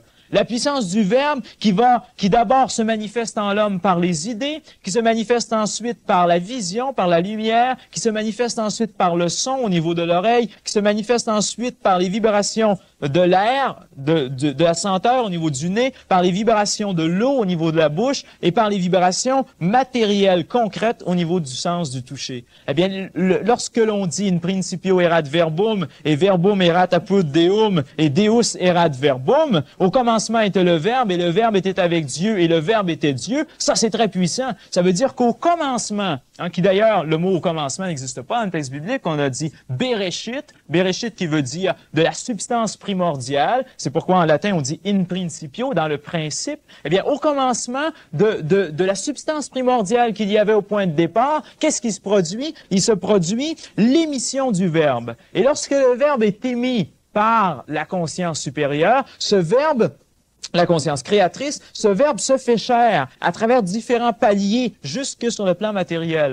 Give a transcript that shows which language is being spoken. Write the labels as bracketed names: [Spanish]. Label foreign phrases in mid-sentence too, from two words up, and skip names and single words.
[French] La puissance du Verbe qui d'abord se manifeste en l'homme par les idées, qui se manifeste ensuite par la vision, par la lumière, qui se manifeste ensuite par le son au niveau de l'oreille, qui se manifeste ensuite par les vibrations de l'air, de la senteur au niveau du nez, par les vibrations de l'eau au niveau de la bouche et par les vibrations matérielles, concrètes au niveau du sens du toucher. Eh bien, lorsque l'on dit [Latin] in principio erat verbum et verbum erat apud deum et deus erat verbum, [French] au commencement était le Verbe et le Verbe était avec Dieu et le Verbe était Dieu, ça c'est très puissant. Ça veut dire qu'au commencement, qui d'ailleurs, le mot au commencement n'existe pas dans le texte biblique, on a dit Bereshit, Bereshit qui veut dire de la substance primordiale, c'est pourquoi en latin on dit [Latin] in principio, [French] dans le principe. Eh bien, au commencement de la substance primordiale qu'il y avait au point de départ, qu'est-ce qui se produit? Il se produit l'émission du Verbe. Et lorsque le Verbe est émis par la conscience supérieure, ce Verbe, la conscience créatrice, ce Verbe se fait chair à travers différents paliers jusque sur le plan matériel.